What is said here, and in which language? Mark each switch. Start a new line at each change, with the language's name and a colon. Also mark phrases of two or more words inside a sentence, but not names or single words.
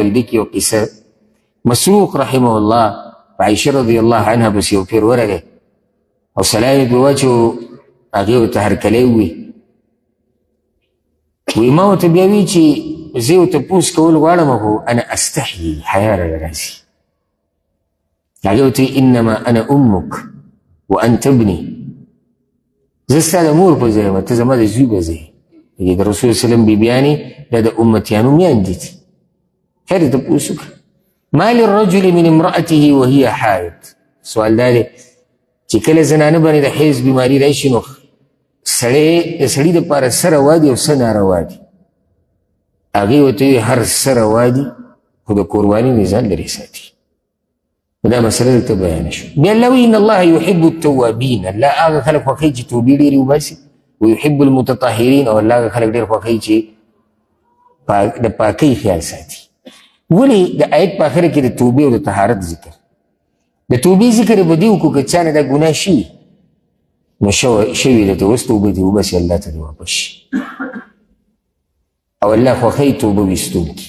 Pashto: دې کې یو قصه، مسروق
Arabic: رحمه الله
Pashto: په عایشه
Arabic: رضی الله عنها
Pashto: پسې یو پیر ورغی او سلام یې پرې واچو، هغې ورته هرکلی ووایي. وایي ما ورته بیا وایي چې زه یو تپوس کول غواړم خو
Arabic: انا استحیي،
Pashto: حیا راله راځي. هغې ورته وایي
Arabic: انما انا امک وانت ابني،
Pashto: زه ستا د مور په ځای یم، ته زما د زوی په ځای. د رسول
Arabic: صلی الله علیه وسلم
Pashto: بیبیانې دا د امتیانو میندې دي. خیر یې تپوس وکړه،
Arabic: ما للرجل من امرأته وهي حائض.
Pashto: سوال دا دی چې کله زنانه باندې د حیض بیماري راشي، نو د سړي دپاره څه روا دي او څه ناروا دي؟ هغې ورته وایي هر څه روا دي، خو د کوروالي نه ځان لرې ساتي. د دا مسله دلته بیان شو. بیا الله وایي
Arabic: ان الله يحب التوابین،
Pashto: الله هغه خلک خوښوي چې توبې ډېرې وباسي،
Arabic: ويحب المتطهرین،
Pashto: او الله هغه خلک ډېر خوښوي چې د پاکۍ خیال ساتي. ولې د آیت په اخره کې د توبې او د طهارت ذکر، د توبې ذکر به دې وکړو که چا نه دا ګناه شوي نو شوي ده ته اوس توبه دې وباسي، الله ته دې واپس شي، او الله خوښوي توبه ویستونکي.